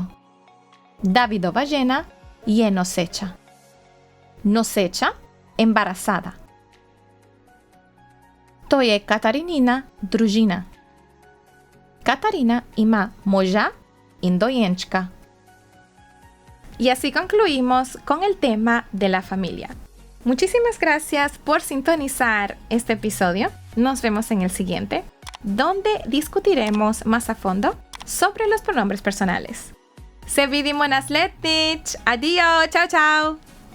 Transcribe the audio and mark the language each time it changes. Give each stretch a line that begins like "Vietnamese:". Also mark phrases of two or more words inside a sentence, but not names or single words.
Slovenian: Davidova žena je noseča. Noseča, embarazada. To je Katarinina družina. Katarina ima moža in dojenčka.
Spanish: Y así concluimos con el tema de la familia. Muchísimas gracias por sintonizar este episodio. Nos vemos en el siguiente, donde discutiremos más a fondo sobre los pronombres personales.
Slovenian: Se vidimo na slednic.
Spanish: Adiós, chao, chao.